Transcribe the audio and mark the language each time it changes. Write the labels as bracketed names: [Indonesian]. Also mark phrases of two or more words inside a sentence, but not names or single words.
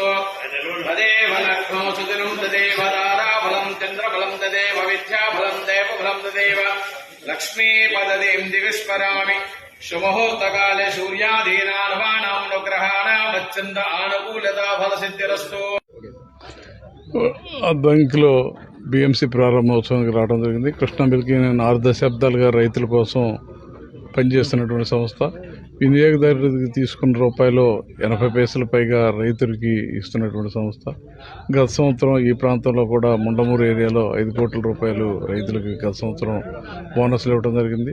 [Sanskrit] तदेव लग्नौ सुदिनं तदेव ताराबलं चन्द्रबलं तदेव विद्याबलं देवबलं तदेव लक्ष्मीपतिं दिविस्मरामि. शुभमुहूर्तकाले सूर्यादीनां ग्रहाणामत्यन्त आनुकूलिता फलसिद्धिरस्तु. [Telugu] అద్దంకిలో బిఎంసి ప్రారంభోత్సవానికి రావడం జరిగింది. కృష్ణ మిల్క్ యూనియన్ 6 దశాబ్దాలుగా రైతుల కోసం పనిచేస్తున్నటువంటి సంస్థ. వినియోగదారుడికి తీసుకున్న రూపాయలు 80 పైసలు పైగా రైతులకి ఇస్తున్నటువంటి సంస్థ. గత సంవత్సరం ఈ ప్రాంతంలో కూడా ముండమూరు ఏరియాలో 5 కోట్ల రూపాయలు రైతులకు గత సంవత్సరం బోనస్లు ఇవ్వడం జరిగింది.